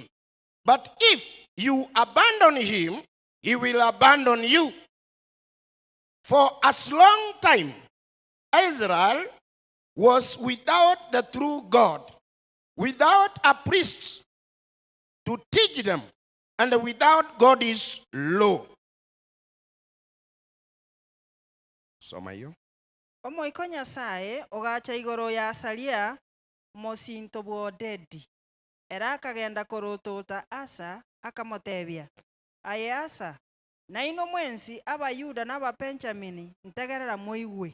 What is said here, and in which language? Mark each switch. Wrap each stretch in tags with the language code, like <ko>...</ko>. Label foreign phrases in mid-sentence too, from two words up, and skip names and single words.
<en>But if you abandon him, he will abandon you. For as long time Israel was without the true God, without a priest to teach them, and without God's law.</en> <guz>Somayo. Omoiko Nyasaye ogacha igoro ya Asaria mosinto bwodedi. Era akagenda korotota Asa akamotebia. Aye Asa, na ino mwensi abayuda n'ababenjamini ntegerera moigwe.</guz>